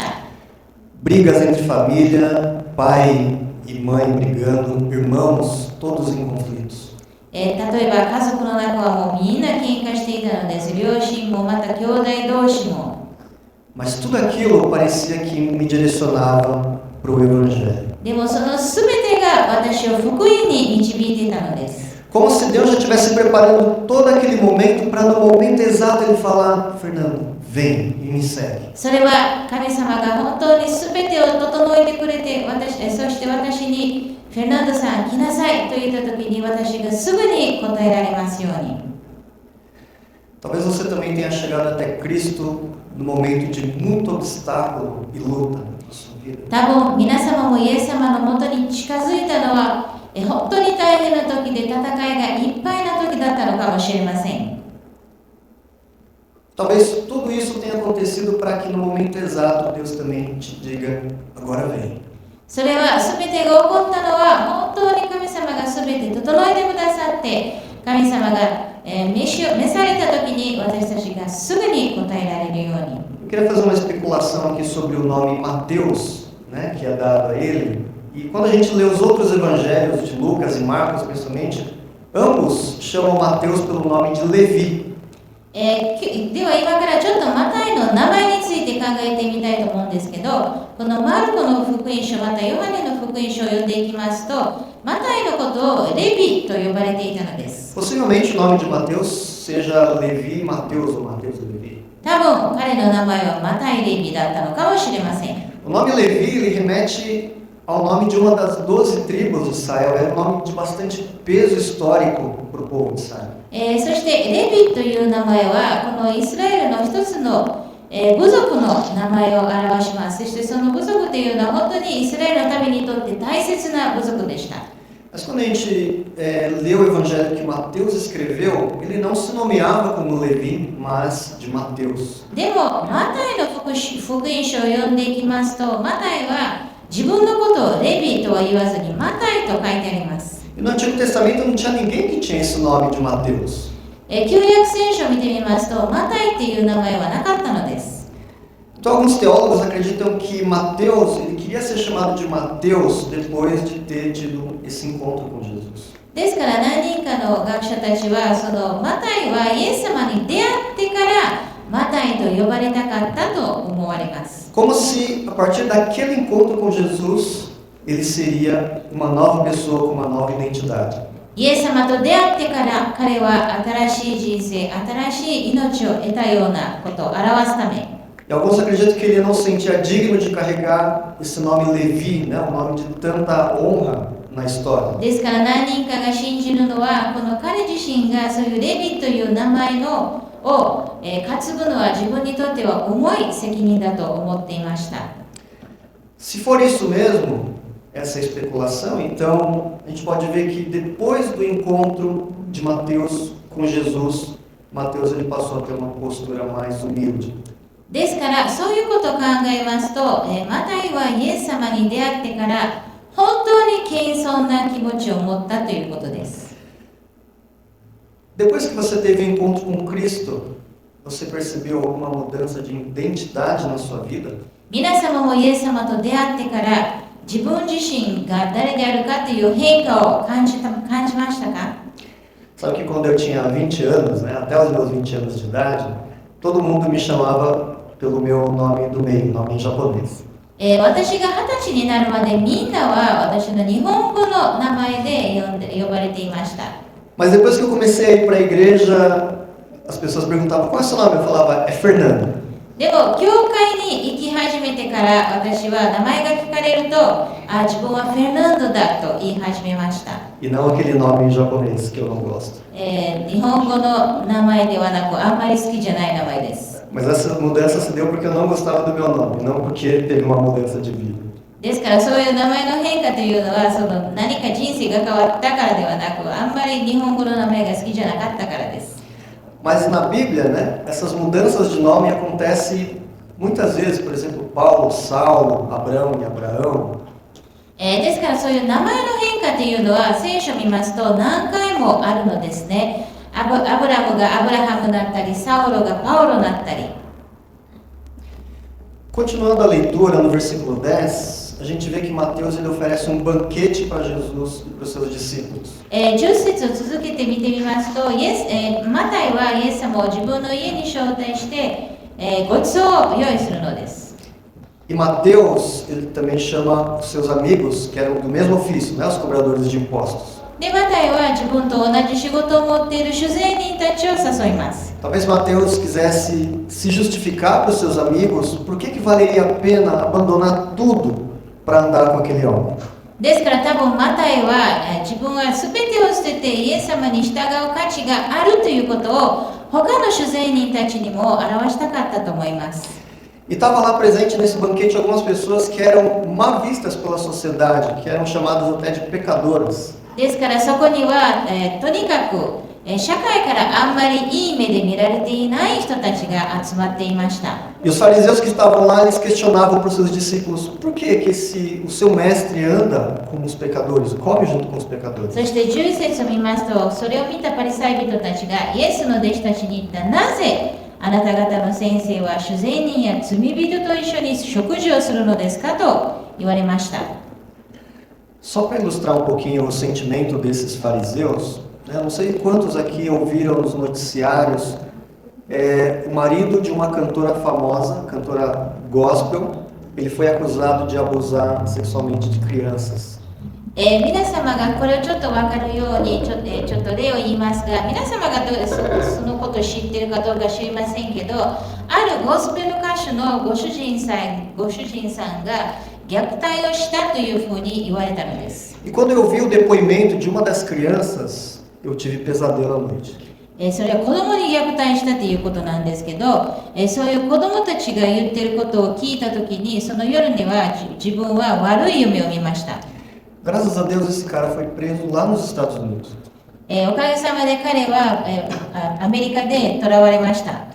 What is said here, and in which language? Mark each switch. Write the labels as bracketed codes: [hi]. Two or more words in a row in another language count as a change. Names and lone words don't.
[pt] Brigas entre família, pai e mãe brigando, irmãos, todos em conflitos. [ja] 例えば家族の中はもうみんな喧嘩していたのです。両親もまた兄弟同士も。 [pt] Mas tudo aquilo parecia que me direcionava para o Evangelho. [ja] でもその全てが私を福音に導いていたのです。 [pt] Como se Deus já estivesse preparando todo aquele momento para no momento exato ele falar, Fernando, vem e me segue. [ja] それは神様が本当に全てを整えてくれて、そして私にフェルナンドさん来なさいと言った時に私がすぐに答えられますように。 [pt] Talvez você também tenha chegado até Cristo no momento de muito obstáculo e luta na sua vida. [ja] 多分皆様もイエス様のもとに近づいたのは本当に大変な時で戦いがいっぱいな時だったのかもしれません。 [pt] Talvez tudo isso tenha acontecido para que no momento exato Deus também te diga, agora vem. [ja] それは全てが起こったのは本当に神様が全て整えてくださって、神様が召された時に私たちがすぐに答えられるように。 [pt] Eu queria fazer uma especulação aqui sobre o nome Mateus, né, que é dado a ele. E quando a gente lê os outros evangelhos de Lucas e Marcos, principalmente, ambos chamam Mateus pelo nome de Levi. [ja] では今からちょっとマタイの名前について考えてみたいと思うんですけど、このマルコの福音書またヨハネの福音書を読んでいきますと、 マタイのことをレビと呼ばれていたのです。 [pt] Possivelmente o nome de Mateus seja Levi Mateus ou Mateus e Levi. [ja] 多分彼の名前はマタイ・レビだったのかもしれません。 [pt] O nome Levi ele remete ao nome de uma das 12 tribos de Israel. É um nome de bastante peso histórico para o povo de Israel. [ja] そしてレビという名前はこのイスラエルの一つの部族の名前を表します。そしてその部族というのは本当にイスラエルの民にとって大切な部族でした。 [pt] Mas quando a gente lê o evangelho que Mateus escreveu, ele não se nomeava como Levi, mas de Mateus. [ja] でもマタイの福音書を読んでいきますと、マタイは自分のことをレビとは言わずにマタイと書いてあります。 [pt] E no Antigo Testamento não tinha ninguém que tinha esse nome de Mateus. [ja] 旧約聖書を見てみますと、マタイっていう名前はなかったのです。 [pt] Então alguns teólogos acreditam que Mateus, ele queria ser chamado de Mateus depois de ter tido esse encontro com Jesus. [ja] ですから何人かの学者たちはそのマタイはイエス様に出会ってからマタイと呼ばれたかったと思われます。 [pt] Como se a partir daquele encontro com Jesus, ele seria uma nova pessoa com uma nova identidade. [ja] イエス様と出会ってから彼は新しい人生、新しい命を得たようなことを表すため、 [pt] E alguns acreditam que ele não se sentia digno de carregar esse nome Levi, né, um nome de tanta honra na história. [ja] ですから何人かが信じるのはこの彼自身がそういうレビという名前を担ぐのは自分にとっては重い責任だと思っていました。 [pt] Se for isso mesmo, essa especulação, então a gente pode ver que depois do encontro de Mateus com Jesus, Mateus ele passou a ter uma postura mais humilde. [ja] ですからそういうことを考えますと、マタイはイエス様に出会ってから本当に謙遜な気持ちを持ったということです。 [pt] Depois que você teve um encontro com Cristo, você percebeu alguma mudança de identidade na sua vida? [ja] 皆様もイエス様と出会ってから自分自身が誰であるかという変化を感じましたか？ [pt] Sabe que quando eu tinha 20 anos, né, até os meus 20 anos de idade, todo mundo me chamava pelo meu nome do meio, nome em japonês. [ja] 私が20歳になるまでみんなは私の日本語の名前で呼ばれていました。 [pt] Mas depois que eu comecei a ir para a igreja, as pessoas perguntavam qual é o seu nome? Eu falava, é Fernando. [ja] でも教会に行き始めてから私は名前が聞かれると自分はフェルナンドだと言い始めました。 [pt] E não aquele nome em japonês que eu não gosto. [ja] 日本語の名前ではなくあんまり好きじゃない名前です。 [pt] Mas essa mudança se deu porque eu não gostava do meu nome, não porque teve uma mudança de vida. [ja] ですからそういう名前の変化というのはその何か人生が変わったからではなくあんまり日本語の名前が好きじゃなかったからです。 [pt] Mas na Bíblia, né, essas mudanças de nome acontecem muitas vezes, por exemplo, Paulo, Saulo, Abrão e Abraão. [ja] ですからそういう名前の変化というのは聖書を見ますと何回もあるのですね。アブラムがアブラハムだったり、サウロがパウロだったり。 [pt] Continuando a leitura no versículo 10, a gente vê que Mateus ele oferece um banquete para Jesus e para os seus discípulos. [ja] 10 節を続けて見てみますと、マタイはイエス様を自分の家に招待して、ご馳走を用意するのです。 [pt] E Mateus, ele também chama os seus amigos, que eram do mesmo ofício, né, os cobradores de impostos. [ja] で、マタイは自分と同じ仕事を持っている主税人たちを誘います。 [pt] Talvez Mateus quisesse se justificar para os seus amigos por que valeria a pena abandonar tudo para andar com aquele homem. [ja] ですから多分マタイは自分は全てを捨ててイエス様に従う価値があるということを他の主税人たちにも表したかったと思います。 [pt] E estava lá presente nesse banquete algumas pessoas que eram mal vistas pela sociedade, que eram chamadas até de pecadoras. [ja] ですからそこには、とにかく社会からあんまりいい目で見られていない人たちが集まっていました。 [pt] E os fariseus que estavam lá, eles questionavam para os seus discípulos por que o seu mestre anda com os pecadores, come junto com os pecadores. [ja] そして11節を見ますと、それを見たパリサイ人たちがイエスの弟子たちに言った。なぜあなた方の先生は主税人や罪人と一緒に食事をするのですかと言われました。 [pt] Só para ilustrar um pouquinho o sentimento desses fariseus, né, não sei quantos aqui ouviram nos noticiários o marido de uma cantora famosa, cantora gospel, ele foi acusado de abusar sexualmente de crianças. [ja] 皆様がこれをちょっと分かるようにちょっと例を言いますが、皆様がそのことを知っているかどうか知りませんけど、あるゴスペル歌手のご主人さんが虐待をしたというふうに言われたのです。 [pt] E quando eu ouvi o depoimento de uma das crianças, eu tive pesadelo à noite. [ja] それは子供に虐待したということなんですけど、そういう子供たちが言っていることを聞いたときに、その夜には自分は悪い夢を見ました。 [pt] Graças a Deus esse cara foi preso lá nos Estados Unidos. [ja] おかげさまで彼はアメリカで囚われました。